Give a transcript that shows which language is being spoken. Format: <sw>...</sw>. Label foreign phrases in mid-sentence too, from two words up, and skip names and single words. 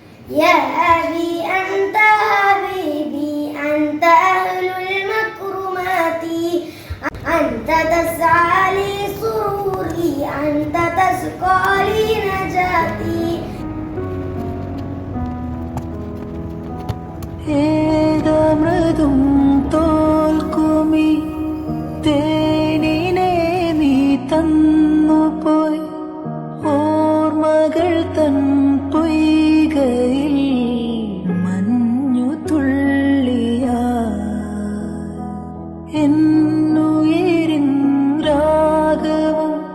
<ar>يا أبي أنت حبيبي أنت أهل المكرمات أنت تسعى لي سروري أنت تسقى لي نجاتي</ar> <ml>ഏതമൃതും തോൽക്കുമി തേനിനെ നീ തന്നുപോയി ഓർമ്മകൾ തൻ പൊയ്കയിൽ മഞ്ഞു തുള്ളിയാ എന്നുയിരിൻ രാഗവും</ml>